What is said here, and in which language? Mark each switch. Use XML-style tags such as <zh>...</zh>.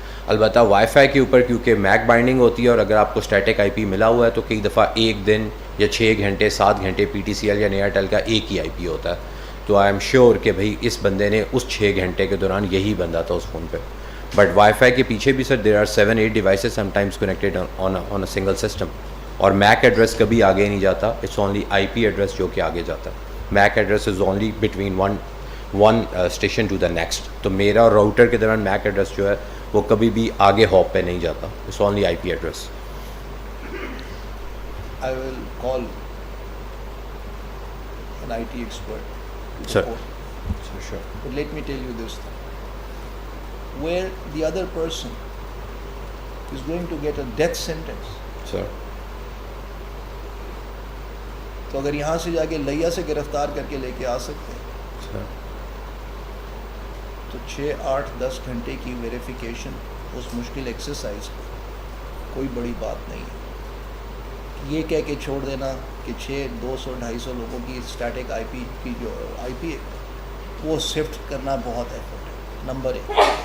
<ur>البتہ wi fi کے اوپر کیونکہ میک بائنڈنگ ہوتی ہے, اور اگر آپ کو اسٹیٹک آئی پی ملا ہوا ہے تو کئی دفعہ ایک دن یا 6 گھنٹے 7 گھنٹے PTCL یا ایئرٹیل کا ایک ہی آئی پی ہوتا ہے. تو</ur> <en>I am sure</en> <ur>کہ بھائی اس بندے نے اس 6 گھنٹے کے دوران یہی بندہ تھا اس فون پہ.</ur> <en>but wifi</en> <ur>کے پیچھے بھی</ur> <en>sir there are 7-8 devices sometimes connected on a single system,</en> <ur>اور</ur> <en>mac address</en> <ur>کبھی آگے نہیں جاتا,</ur> <en>it's only I P address</en> <ur>جو کہ آگے جاتا ہے.</ur> <en>MAC address is only between one station to the next.</en> <ur>تو میرا اور راؤٹر کے درمیان میک ایڈریس جو ہے وہ کبھی بھی آگے ہاپ پہ نہیں جاتا,</ur> <en>It's only I P address. I will call an IT expert to Sir. report. Sure. But let me tell you this thing. Where the other person is going to get a death sentence. Sir.</en> <ur>تو اگر یہاں سے جا کے لیا سے گرفتار کر کے لے کے آ سکتے ہیں</ur> <en>Sir.</en> <ur>تو 6, 8, 10 گھنٹے کی ویریفیکیشن اس مشکل ایکسرسائز پر کوئی بڑی بات نہیں ہے. یہ کہہ کے چھوڑ دینا کہ 200, 250 لوگوں کی اسٹیٹک آئی پی کی جو آئی پی ہے وہ شفٹ کرنا بہت ایفرٹ ہے, نمبر 1.</ur>